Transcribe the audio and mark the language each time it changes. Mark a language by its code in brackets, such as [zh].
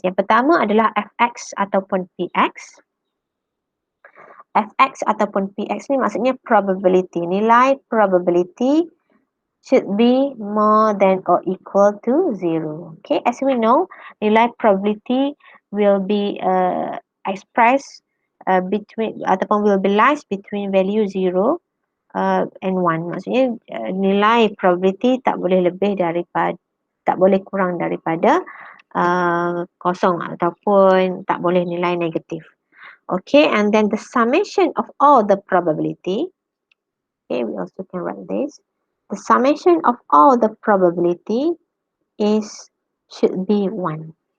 [ms] Yang pertama adalah fx ataupun px. Fx ataupun px ni maksudnya probability, nilai probability [en] should be more than or equal to 0. Okay, as we know, nilai probability will be expressed between ataupun will be lies between value 0 and 1. [ms] Maksudnya nilai probability tak boleh lebih daripada, tak boleh kurang daripada kosong ataupun tak boleh nilai negatif. [en] Okay, and then the summation of all the probability. Okay, we also can write this. The summation of all the probability should be 1.